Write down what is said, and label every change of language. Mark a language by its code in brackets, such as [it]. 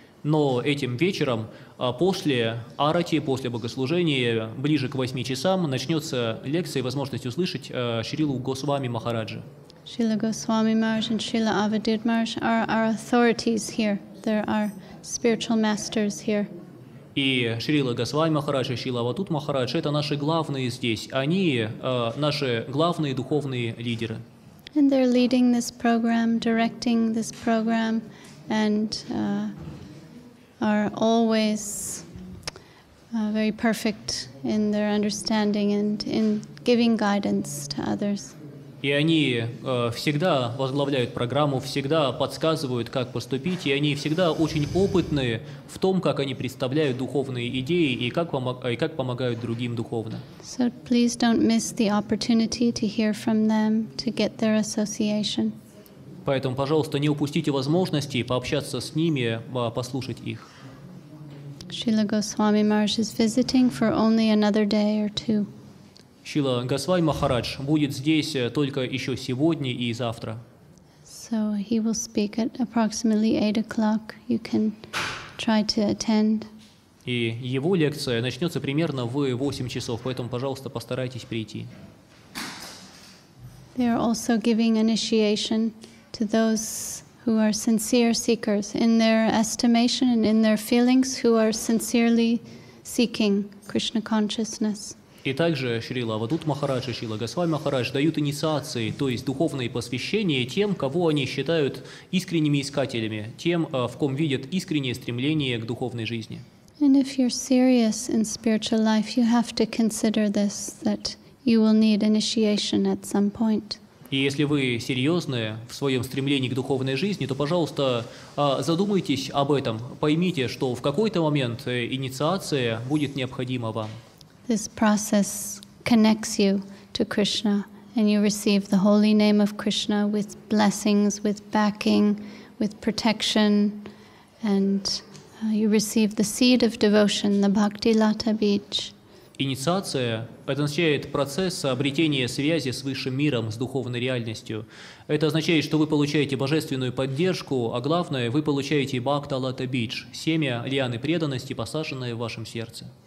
[ru] Но этим вечером, после арати, после богослужения, ближе к 8 часам, начнется лекция и возможность услышать Шрилу Госвами Махараджа. [en] Srila Goswami Maharaj and Srila Avadut Maharaj are our authorities here. There are spiritual masters here. [ru] И Шрила Госвами Махарадж и Шрила Авадут Махарадж – это наши главные здесь. Они наши главные духовные лидеры. [en] And they're leading this program, directing this program, and are always very perfect in their understanding and in giving guidance to others. [ru] И они всегда возглавляют программу, всегда подсказывают, как поступить, и они всегда очень опытны в том, как они представляют духовные идеи и как помогают другим духовно. [en] So please don't miss the opportunity to hear from them, to get their association. [ru] Поэтому, пожалуйста, не упустите возможности пообщаться с ними, послушать их. [en] Srila Goswami Maharaj is visiting for only another day or two. [ru] Шрила Госвами Махарадж будет здесь только еще сегодня и завтра. [en] So he will speak at approximately 8 o'clock. You can try to attend. [ru] И его лекция начнется примерно в 8 часов, поэтому, пожалуйста, постарайтесь прийти. [en] They are also giving initiation to those who are sincere seekers in their estimation and in their feelings, who are sincerely seeking Krishna consciousness. [ru] И также Шрила Авадут Махарадж и Шрила Госвами Махарадж дают инициации, то есть духовные посвящения тем, кого они считают искренними искателями, тем, в ком видят искреннее стремление к духовной жизни. [en] And if you're serious in spiritual life, you have to consider this, that you will need initiation at some point. [ru] И если вы серьезны в своем стремлении к духовной жизни, то, пожалуйста, задумайтесь об этом, поймите, что в какой-то момент инициация будет необходима вам. [en] This process connects you to Krishna, and you receive the holy name of Krishna with blessings, with backing, with protection, and you receive the seed of devotion, the Bhakti Lata Bij. [ru] Инициация – это означает процесс обретения связи с высшим миром, с духовной реальностью. Это означает, что вы получаете божественную поддержку, а главное, вы получаете Бхакта Лата Бидж – семя лианы преданности, посаженное в вашем сердце.